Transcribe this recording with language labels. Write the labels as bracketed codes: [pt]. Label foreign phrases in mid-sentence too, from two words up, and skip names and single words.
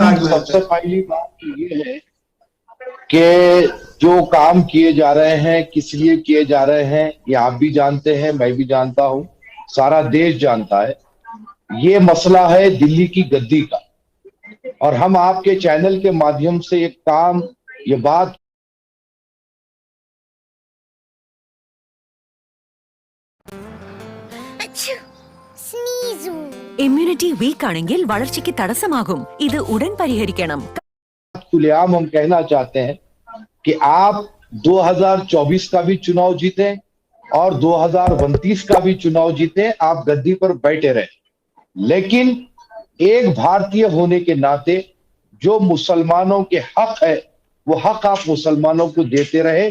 [hi] मैडम, सबसे पहली बात ये है कि जो काम किए जा रहे हैं किस लिए किए जा रहे हैं, ये आप भी जानते हैं, मैं भी जानता हूं, सारा देश जानता है। ये मसला है दिल्ली की गद्दी का, और हम आपके चैनल के माध्यम से एक काम, ये बात [ml] ഇമ്മ്യൂണിറ്റി വീക്ക് ആണെങ്കിൽ വളർച്ചയ്ക്ക് തടസ്സമാകും. ഇത് ഉടൻ പരിഹരിക്കണം. [hi] खुलेआम हम कहना चाहते हैं कि आप 2024 का भी चुनाव जीते और 2029 का भी चुनाव जीते, आप गद्दी पर बैठे रहे, लेकिन एक भारतीय होने के नाते जो मुसलमानों के हक है वो हक आप मुसलमानों को देते रहे।